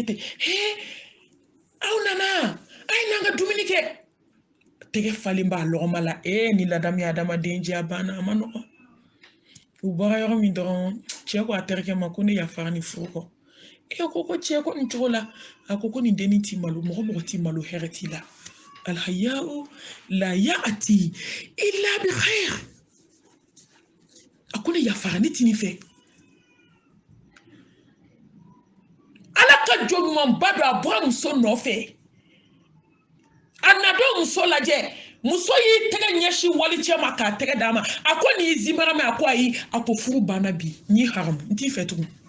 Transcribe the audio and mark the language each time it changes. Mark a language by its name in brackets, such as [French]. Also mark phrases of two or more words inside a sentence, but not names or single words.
[Bambara] ten aw nana a ye n'an ka dumuni kɛ tɛgɛ falen b'a lɔgɔma la ni ladamu ye adamaden jɛ a banna a ma nɔgɔn u bɔra yɔrɔ min dɔrɔn cɛ ko a terikɛ ma ko ne yafara ni furu kɔ ko cɛ ko nin cogo la a ko nin dennin t'i malo mɔgɔ t'i malo hɛrɛ t'i la [Arabic] الحياء لا يأتي إلا بخير [Bambara] a ko ne yafara ne t'i nin fɛ ala ka jɔn ɲumanba don a bɔra muso nɔfɛ a na don muso lajɛ muso y'i tɛgɛ ɲɛsin wali cɛ ma k'a tɛgɛ d'a ma a ko nin y'i zimara mɛ a ko ayi a ko furu banna bi n y'i haramu n t'i fɛ tugun